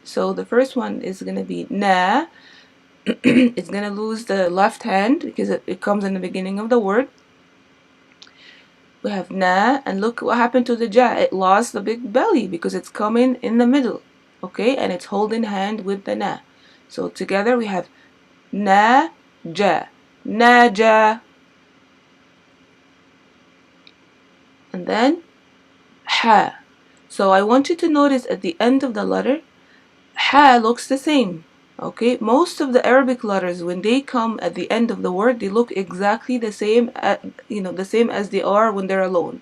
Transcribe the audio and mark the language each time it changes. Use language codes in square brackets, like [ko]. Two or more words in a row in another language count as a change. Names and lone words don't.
[en] So the first one is going to be na. It's going to lose the left hand because it comes in the beginning of the word. We have na, and look what happened to the ja. It lost the big belly because it's coming in the middle. Okay, and it's holding hand with the na. So together we have na, ja, na, ja. And then ha. So I want you to notice at the end of the letter, ha looks the same. Okay, most of the Arabic letters, when they come at the end of the word, they look exactly the same, the same as they are when they're alone.